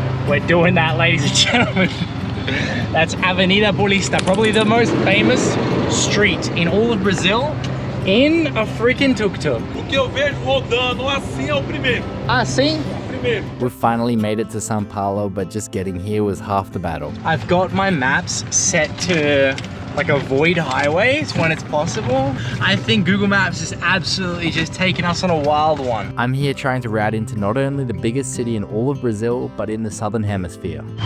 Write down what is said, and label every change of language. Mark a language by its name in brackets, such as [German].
[English] We're doing that, ladies and gentlemen. That's Avenida Paulista, probably the most famous street in all of Brazil in a freaking tuk-tuk. [Portuguese] O que eu vejo rodando assim é o primeiro. Ah, sim? Primeiro. [English] We finally made it to São Paulo, but just getting here was half the battle. I've got my maps set to like avoid highways when it's possible. I think Google Maps is absolutely just taking us on a wild one. I'm here trying to route into not only the biggest city in all of Brazil, but in the southern hemisphere.